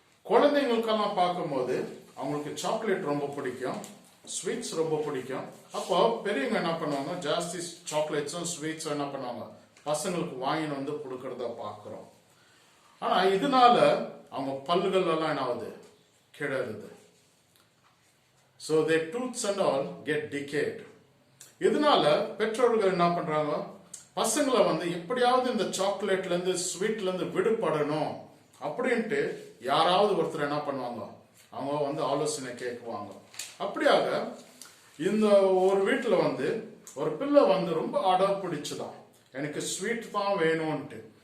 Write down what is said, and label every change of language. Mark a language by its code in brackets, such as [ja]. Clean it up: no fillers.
[ta] குழந்தைங்களுக்கெல்லாம் பார்க்கும்போது அவங்களுக்கு சாக்லேட் ரொம்ப பிடிக்கும், ஸ்வீட்ஸ் ரொம்ப பிடிக்கும். அப்போ பெரியவங்க என்ன பண்ணுவாங்க? ஜாஸ்தி சாக்லேட்ஸும் ஸ்வீட்ஸும் என்ன பண்ணுவாங்க? பசங்களுக்கு வாங்கின்னு கொடுக்கறத பார்க்கிறோம். ஆனா இதனால அவங்க பல்லுகள் எல்லாம் என்ன ஆகுது? கிடருது. [en] So their tooths and all get decayed. [ta] இதனால பெற்றோர்கள் என்ன பண்றாங்க? பசங்களை எப்படியாவது இந்த சாக்லேட்ல இருந்து ஸ்வீட்ல இருந்து விடுபடணும் அப்படின்ட்டு யாராவது ஒருத்தர் என்ன பண்ணுவாங்க? அவங்க ஆலோசனை கேட்குவாங்க. அப்படியாக இந்த ஒரு வீட்டுல ஒரு பிள்ளை ரொம்ப அடம் பிடிச்சுதான், எனக்கு ஸ்வீட் தான் வேணும்ட்டு.